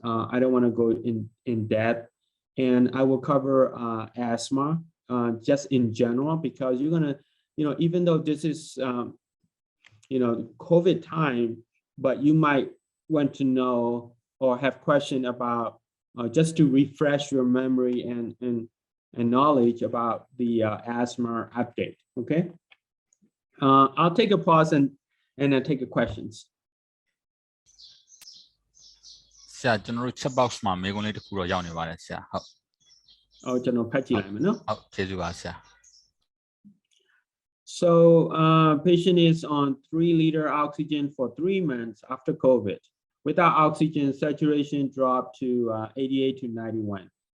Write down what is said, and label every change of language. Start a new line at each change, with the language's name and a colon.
English: I don't want to go in depth, and I will cover asthma just in general, because you're gonna, even though this is COVID time, but you might want to know or have question about just to refresh your memory and knowledge about the asthma update. Okay, I'll take a pause and then take a questions.
Burmese: ဆရာကျွန်တော်တို့ chat box မှာမေးခွန်းလေးတစ်ခုတော့ရောက်နေပါတယ်ဆရာဟုတ် ကျွန်တော်ဖတ်ကြည့်လိုက်မယ်နော် ဟုတ်ကျေးဇူးပါဆရာ
English: So patient is on 3-liter oxygen for 3 months after COVID. Without oxygen, saturation dropped to 88 to 91.